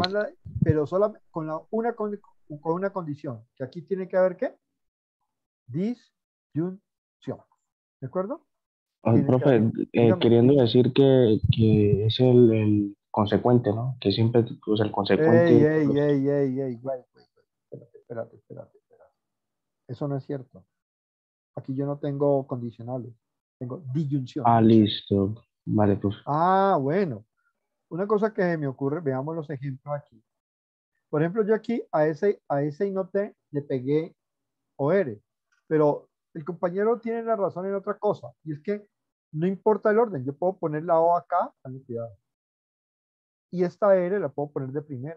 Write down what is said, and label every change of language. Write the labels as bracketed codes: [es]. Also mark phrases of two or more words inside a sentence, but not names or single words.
[es] armarla, pero solo con una condición, que aquí tiene que haber ¿qué? Disyunción. ¿De acuerdo? Tiene que haber. profe, Dígame. queriendo decir que es el consecuente, ¿no? Que siempre usa el Ey, consecuente. ey, ey, ey, ey, wait. Espérate. Eso no es cierto. Aquí yo no tengo condicionales, tengo disyunción. Ah, listo. Vale, pues. Ah, bueno. Una cosa que me ocurre, veamos los ejemplos aquí. Por ejemplo, yo aquí a ese y no T le pegué OR, pero el compañero tiene la razón en otra cosa, y es que no importa el orden, yo puedo poner la O acá, cuidado, y esta R la puedo poner de primera.